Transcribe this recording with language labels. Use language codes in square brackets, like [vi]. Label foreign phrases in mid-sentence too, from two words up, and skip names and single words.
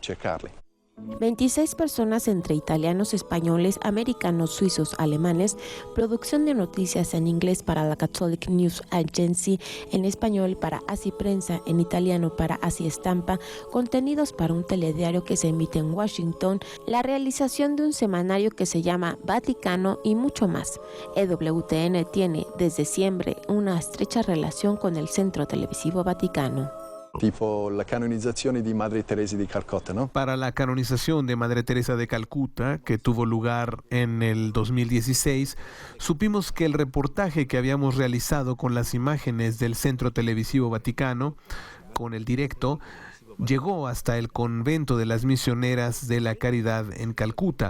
[es] 26 personas entre italianos, españoles, americanos, suizos, alemanes, producción de noticias en inglés para la Catholic News Agency, en español para Así Prensa, en italiano para Así Estampa, contenidos para un telediario que se emite en Washington, la realización de un semanario que se llama Vaticano y mucho más. EWTN tiene desde siempre una estrecha relación con el Centro Televisivo Vaticano. [it] Tipo la canonizzazione di Madre Teresa di Calcutta, [es] ¿no? Para la canonización de Madre Teresa de Calcuta, que tuvo lugar en el 2016, supimos que el reportaje que habíamos realizado con las imágenes del Centro Televisivo Vaticano, con el directo, llegó hasta el convento de las misioneras de la Caridad en Calcuta.